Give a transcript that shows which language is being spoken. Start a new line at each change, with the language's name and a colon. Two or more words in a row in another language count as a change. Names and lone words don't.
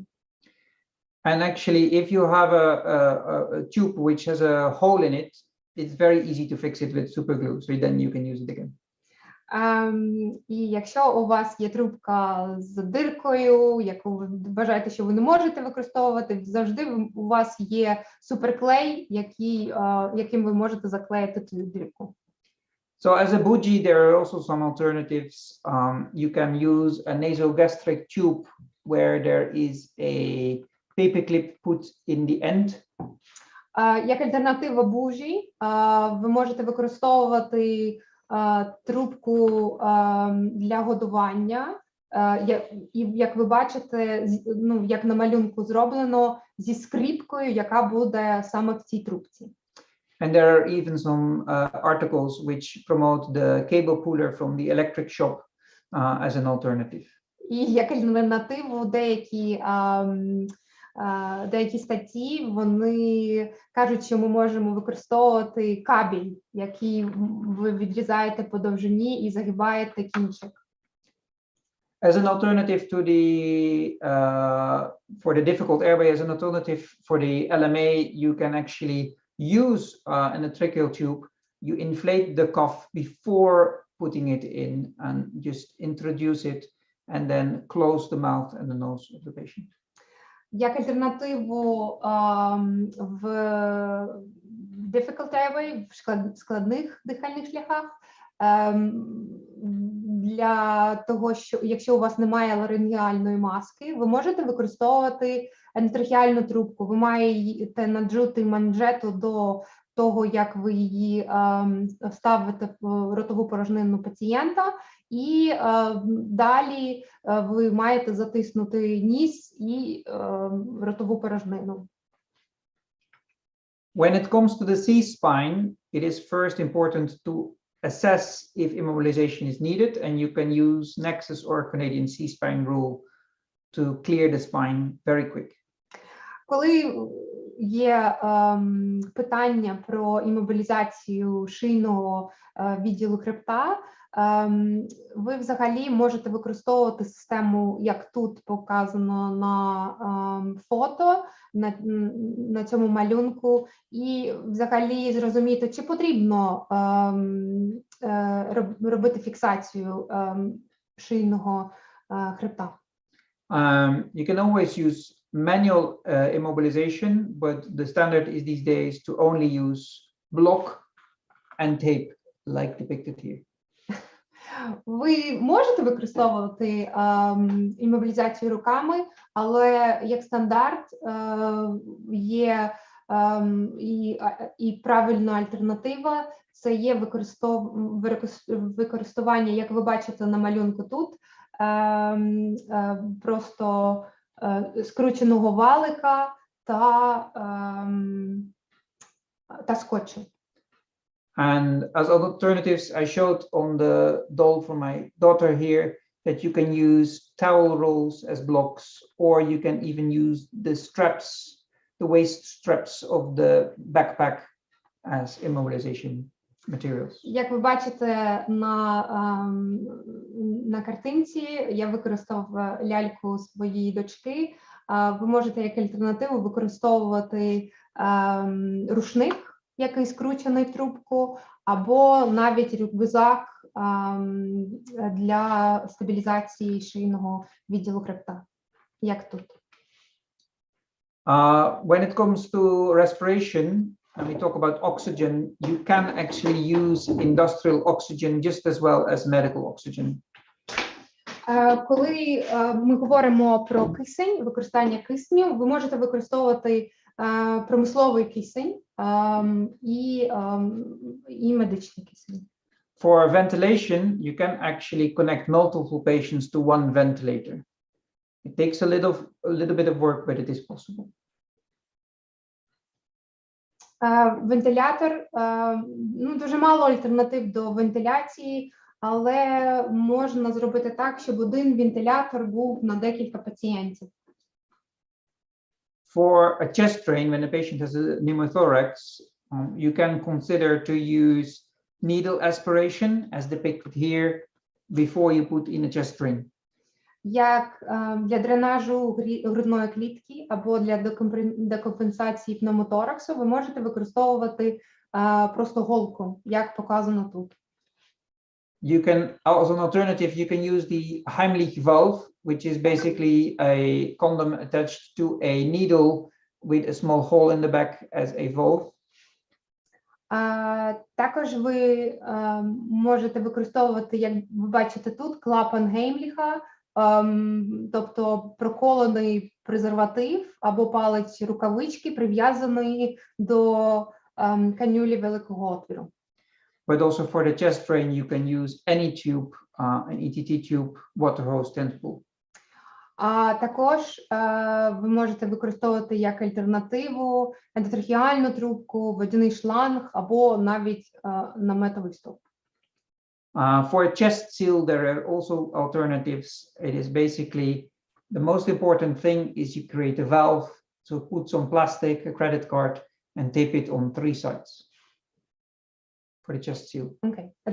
English: And actually, if you have a tube which has a hole in it, it's very easy to fix it with super glue, so then you can use it again.
Ukrainian: І якщо у вас є трубка з диркою, яку ви вважаєте, що ви не можете використовувати, завжди у вас є суперклей, яким ви можете заклеїти цю дирку.
English: So as a bougie, there are also some alternatives. You can use a nasogastric tube where there is a paperclip put in the end.
Ukrainian: Як альтернатива бужі, ви можете використовувати трубку для годування, і як ви бачите, як на малюнку зроблено, зі скріпкою, яка буде саме в цій трубці.
English: And there are even some articles which promote the cable puller from the electric shop as an alternative.
Ukrainian: І як альтернативу деякі статті, вони кажуть, що ми можемо використовувати кабель, який ви відрізаєте по довжині і загибаєте кінчик.
English: As an alternative to for the difficult airway, as an alternative for the LMA, you can actually use an tracheal tube. You inflate the cuff before putting it in and just introduce it and then close the mouth and the nose of the patient.
Ukrainian: Як альтернативу в
English: difficult airway,
Ukrainian: в складних дихальних шляхах, для того, що якщо у вас немає ларингеальної маски, ви можете використовувати ендотрахеальну трубку. Ви маєте наджути манжету до того, як ви її вставите в ротову порожнину пацієнта, і далі ви маєте затиснути ніс і ротову порожнину.
English: When it comes to the C-spine, it is first important to assess if immobilization is needed, and you can use Nexus or Canadian C-spine rule to clear the spine very quick.
Ukrainian: Коли є питання про імобілізацію шийного відділу хребта, ви взагалі можете використовувати систему, як тут показано на фото, на цьому малюнку, і взагалі зрозуміти, чи потрібно робити фіксацію шийного хребта.
English: You can always use manual immobilization, but the standard is these days to only use block and tape, like depicted here.
Ukrainian: Ви можете використовувати імобілізацію руками, але як стандарт є і правильна альтернатива – це є використання, як ви бачите на малюнку тут, просто скрученого валика та скотчу.
English: And as alternatives, I showed on the doll for my daughter here that you can use towel rolls as blocks, or you can even use the straps, the waist straps of the backpack as immobilization materials.
Ukrainian: Як ви бачите на картинці, я використав ляльку своєї дочки. Ви можете як альтернативу використовувати рушник який скручений в трубку, або навіть рюкзак для стабілізації шийного відділу хребта. Як тут?
English: When it comes to respiration, and we talk about oxygen, you can actually use industrial oxygen just as well as medical oxygen.
Ukrainian: Коли ми говоримо про кисень, використання кисню, ви можете використовувати промисловий кисень і медичний кисень.
English: For ventilation, you can actually connect multiple patients to one ventilator. It takes a little bit of work, but it is possible.
Ukrainian: Вентилятор, дуже мало альтернатив до вентиляції, але можна зробити так, щоб один вентилятор був на декілька пацієнтів.
English: For a chest drain, when a patient has a pneumothorax, you can consider to use needle aspiration, as depicted here, before you put in a chest drain.
Ukrainian: Як для дренажу грудної клітки або для декомпенсації пневмотораксу ви можете використовувати просто голку, як показано тут.
English: You can, as an alternative, you can use the Heimlich valve, which is basically a condom attached to a needle with a small hole in the back as a valve.
Ukrainian: Також ви можете використовувати, як ви бачите тут, клапан Геймліха, тобто проколений презерватив або палець рукавички, прив'язаний до канюлі великого отвору.
English: But also for the chest drain, you can use any tube, an ETT tube, water hose, tentacle.
Ukrainian: А також ви можете використовувати як альтернативу ендотрахеальну трубку, водяний шланг або навіть наметовий стовп.
English: For a chest seal, there are also alternatives. It is basically the most important thing is you create a valve, so put some plastic, a credit card, and tape it on 3 sides for the chest seal. Okay.